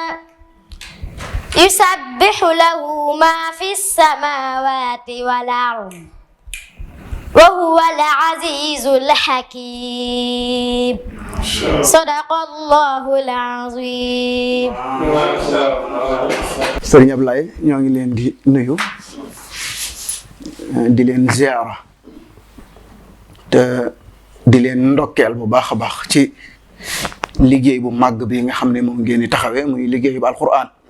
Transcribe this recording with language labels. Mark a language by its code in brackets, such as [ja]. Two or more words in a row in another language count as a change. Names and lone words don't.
[ar] يسبح له ما في السماوات والأرض وهو العزيز الحكيم صدق الله العظيم. [wo] Sëriñ Ablaye ñoo ngi leen di nuyu di leen ziara te di leen ndokkeel bu baax a baax ci liggéey bu màgg bi nga xam ne moom ngeen di taxawee muy liggéey bu alquran